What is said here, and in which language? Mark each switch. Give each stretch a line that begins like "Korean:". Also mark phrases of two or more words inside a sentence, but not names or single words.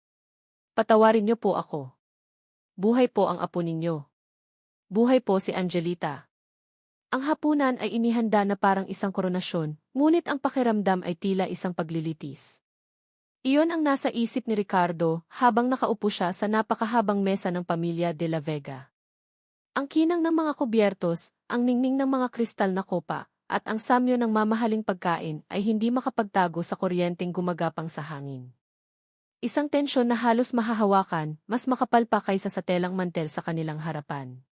Filipino: Patawarin niyo po ako. Buhay po ang apo ninyo. Buhay po si Angelita. Ang hapunan ay inihanda na parang isang koronasyon, ngunit ang pakiramdam ay tila isang paglilitis. Iyon ang nasa isip ni Ricardo habang nakaupo siya sa napakahabang mesa ng pamilya de la Vega. Ang kinang ng mga kubyertos, ang ningning ng mga kristal na kopa, at ang samyo ng mamahaling pagkain ay hindi makapagtago sa kuryenteng gumagapang sa hangin. Isang tensyon na halos mahahawakan, mas makapal pa kaysa sa telang mantel sa kanilang harapan.